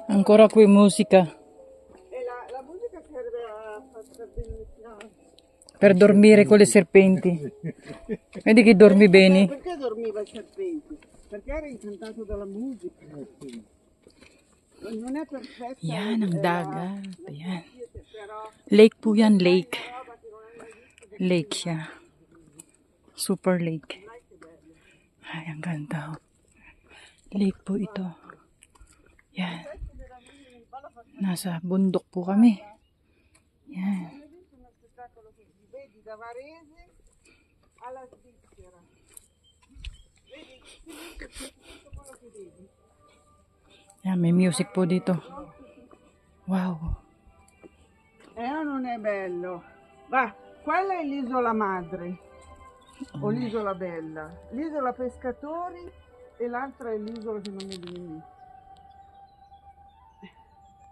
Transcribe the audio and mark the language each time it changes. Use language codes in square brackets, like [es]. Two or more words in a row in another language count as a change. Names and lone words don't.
[it] Ancora qui musica. E la musica serve a far bene. Per dormire con le serpenti. Vedi che dormi bene. Perché dormiva il serpente? Perché era incantato dalla musica. Non è perfetta. [tl] Yan ang dagat. Ayan. [it] Però [tl] Lake po yan, lake. Lake siya. [en] Super lake. [tl] Ay, ang ganda. Oh. Lake po ito. Yan. Nasa bundok po kami. Yan. [it] uno spettacolo così, vedi da Varese alla Svizzera. Vedi tutto quello che vedi. [tl] Yan, may music po dito. Wow. [it] Non è bello. Va, quella è l'isola madre o l'isola bella. L'isola pescatori e l'altra è l'isola che non mi viene.